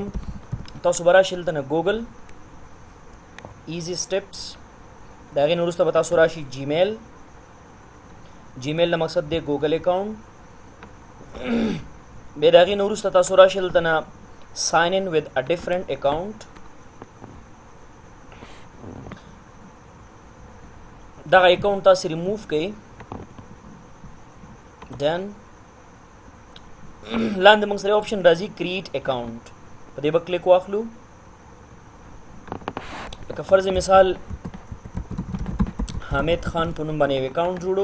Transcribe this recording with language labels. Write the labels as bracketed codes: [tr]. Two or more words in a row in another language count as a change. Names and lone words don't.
[ps] تاسو به راشئ دلته نه ګوګل [en] easy steps, [ps] د هغې نه وروسته به تاسو راشئ جیمیل. جیمیل نه مقصد دی [en] Google account. [ps] بیا د هغې نه وروسته تاسو راشئ دلته نه [en] sign in with a different account. [ps] دغه اکاونټ تاسو ریموو کړئ. دن لاندې موږ سره آپشن راځي [en] create account, [ps] په دې به کلیک واخلو. لکه فرض مثال حامد خان په نوم باندې یو اکاونټ جوړو.